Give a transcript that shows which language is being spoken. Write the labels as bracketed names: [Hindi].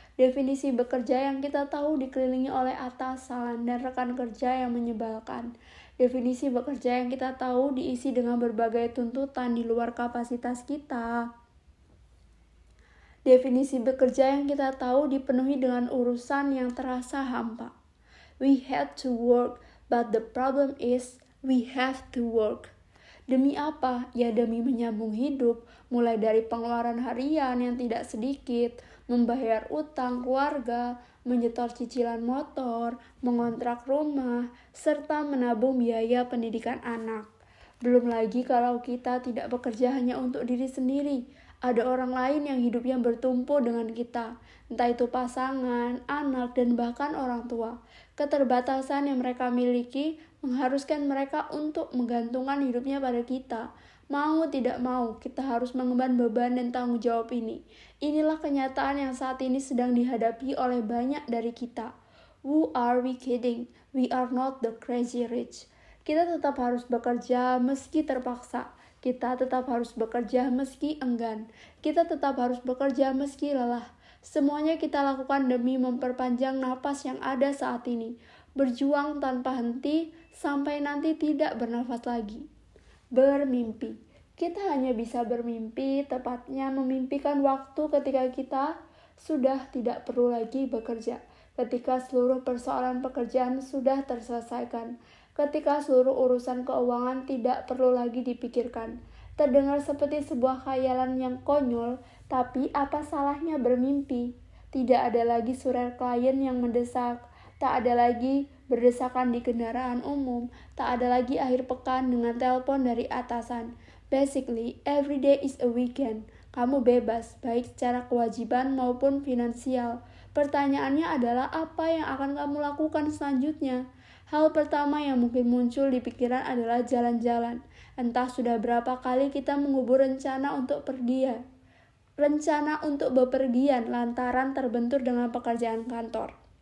[Indonesian] Definisi bekerja yang kita tahu dikelilingi oleh atasan dan rekan kerja yang menyebalkan. Definisi bekerja yang kita tahu diisi dengan berbagai tuntutan di luar kapasitas kita. Definisi bekerja yang kita tahu dipenuhi dengan urusan yang terasa hampa. [English] We have to work, but the problem is we have to work. [Indonesian] Demi apa? Ya demi menyambung hidup, mulai dari pengeluaran harian yang tidak sedikit, membayar utang keluarga, menyetor cicilan motor, mengontrak rumah, serta menabung biaya pendidikan anak. Belum lagi kalau kita tidak bekerja hanya untuk diri sendiri, ada orang lain yang hidupnya bertumpu dengan kita, entah itu pasangan, anak, dan bahkan orang tua. Keterbatasan yang mereka miliki mengharuskan mereka untuk menggantungkan hidupnya pada kita. Mau tidak mau, kita harus mengemban beban dan tanggung jawab ini. Inilah kenyataan yang saat ini sedang dihadapi oleh banyak dari kita. [English] Who are we kidding? We are not the crazy rich. [Indonesian] Kita tetap harus bekerja meski terpaksa. Kita tetap harus bekerja meski enggan. Kita tetap harus bekerja meski lelah. Semuanya kita lakukan demi memperpanjang napas yang ada saat ini. Berjuang tanpa henti sampai nanti tidak bernafas lagi. Bermimpi. Kita hanya bisa bermimpi, tepatnya memimpikan waktu ketika kita sudah tidak perlu lagi bekerja. Ketika seluruh persoalan pekerjaan sudah terselesaikan. Ketika seluruh urusan keuangan tidak perlu lagi dipikirkan. Terdengar seperti sebuah khayalan yang konyol, tapi apa salahnya bermimpi? Tidak ada lagi surat klien yang mendesak, tak ada lagi berdesakan di kendaraan umum, tak ada lagi akhir pekan dengan telepon dari atasan. [English] Basically, every day is a weekend. [Indonesian] Kamu bebas, baik secara kewajiban maupun finansial. Pertanyaannya adalah apa yang akan kamu lakukan selanjutnya? Hal pertama yang mungkin muncul di pikiran adalah jalan-jalan. Entah sudah berapa kali kita mengubur rencana untuk bepergian lantaran terbentur dengan pekerjaan kantor.